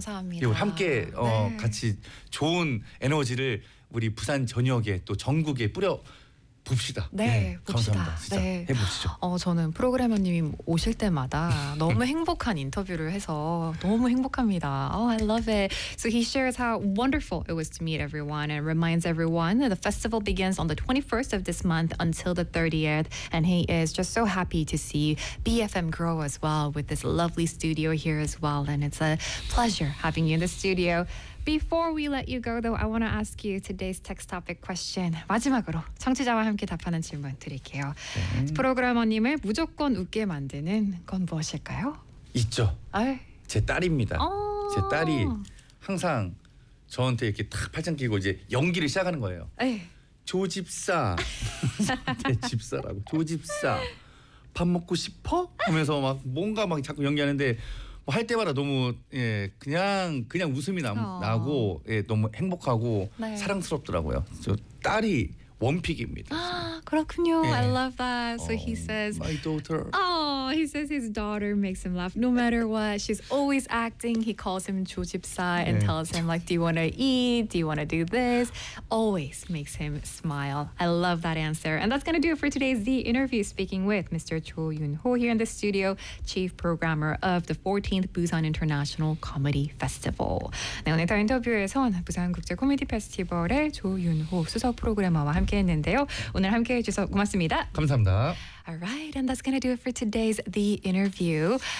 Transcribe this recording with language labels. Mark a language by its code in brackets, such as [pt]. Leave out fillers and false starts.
[ko] 감사합니다. 그리고 함께 네. 같이 좋은 에너지를 우리 부산 전역에 또 전국에 뿌려 봅시다. 네, 네 봅시다. 감사합니다. 진짜 네. 해보시죠. 저는 프로그래머님 오실 때마다 너무 행복한 인터뷰를 해서 너무 행복합니다. [en] Oh, I love it. So he shares how wonderful it was to meet everyone and reminds everyone that the festival begins on the 21st of this month until the 30th. And he is just so happy to see BFM grow as well with this lovely studio here as well. And it's a pleasure having you in the studio. Before we let you go, though, I want to ask you today's text topic question. [ko] 마지막으로 청취자와 함께 답하는 질문 드릴게요. 프로그래머님을 무조건 웃게 만드는 건 무엇일까요? 있죠. 아유. 제 딸입니다. 제 딸이 항상 저한테 이렇게 탁 팔짱 끼고 이제 연기를 시작하는 거예요. 조집사. 제 집사라고. 조집사. 밥 먹고 싶어? 하면서 막 뭔가 막 자꾸 연기하는데 뭐 할 때마다 너무 예 그냥 웃음이 나고 예 너무 행복하고 네. 사랑스럽더라고요. 저 딸이 원픽입니다. 아, 그렇군요. 예. [en] I love that. So he says my daughter. He says his daughter makes him laugh no matter what. She's always acting. He calls him 조집사 네. and tells him like do you want to eat? Do you want to do this? Always makes him smile. I love that answer. And that's going to do it for today's The Interview, speaking with Mr. Cho Yoon-ho here in the studio, chief programmer of the 14th Busan International Comedy Festival. [ko] 네, 오늘 더 인터뷰에선 부산 국제 코미디 페스티벌의 조 윤호 수석 프로그래머와 함께했는데요. 오늘 함께해주셔서 고맙습니다. 감사합니다. [en] Alright, and that's gonna do it for today's The Interview.